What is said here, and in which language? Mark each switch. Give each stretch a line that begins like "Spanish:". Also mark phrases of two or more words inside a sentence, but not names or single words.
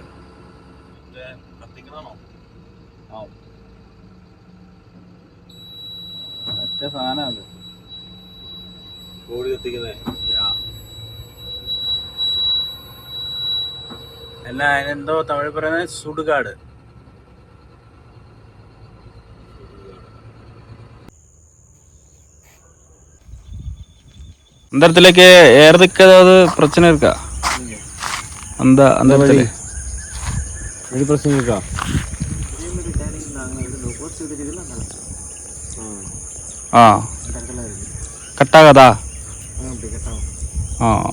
Malayalam: കത്തിക്കണോ? ഒറ്റ സാധനം കോഴി കത്തിക്കുന്നേ. അല്ല, അതിനെന്തോ തമിഴ് പറയുന്നത് സുടുകാട്.
Tamil: அந்த இடத்துலக்கு ஏறதுக்கு ஏதாவது பிரச்சனை இருக்கா? அந்த அந்த இடத்துல
Malayalam: വഴി പ്രശ്നം കേൾക്കാം.
Tamil: ஆ கட்டாகாதா? ஆ